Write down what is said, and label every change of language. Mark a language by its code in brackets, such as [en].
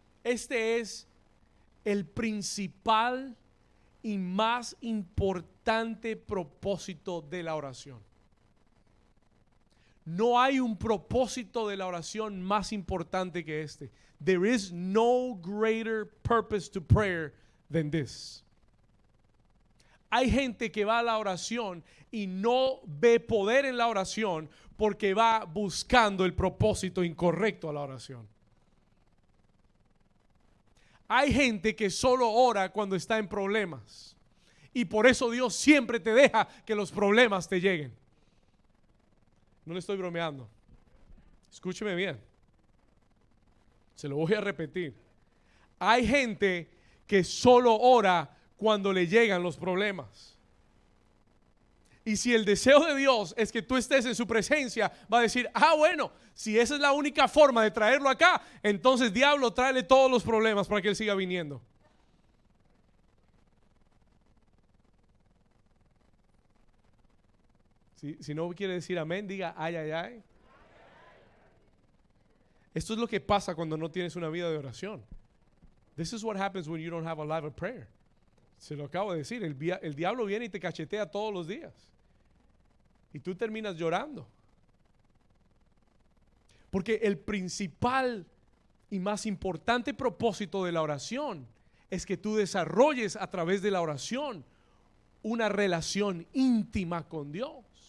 [es] Este es el principal y más importante propósito de la oración. No hay un propósito de la oración más importante que este. [en] There is no greater purpose to prayer than this. [es] Hay gente que va a la oración y no ve poder en la oración porque va buscando el propósito incorrecto a la oración. Hay gente que solo ora cuando está en problemas. Y por eso Dios siempre te deja que los problemas te lleguen. No le estoy bromeando. Escúcheme bien. Se lo voy a repetir. Hay gente que solo ora cuando le llegan los problemas. Y si el deseo de Dios es que tú estés en su presencia, va a decir, bueno, si esa es la única forma de traerlo acá, entonces diablo, tráele todos los problemas para que él siga viniendo. Si no quiere decir amén, diga ay, ay, ay. Esto es lo que pasa cuando no tienes una vida de oración. [en] This is what happens when you don't have a life of prayer. [es] Se lo acabo de decir, el diablo viene y te cachetea todos los días. Y tú terminas llorando. Porque el principal y más importante propósito de la oración es que tú desarrolles a través de la oración una relación íntima con Dios.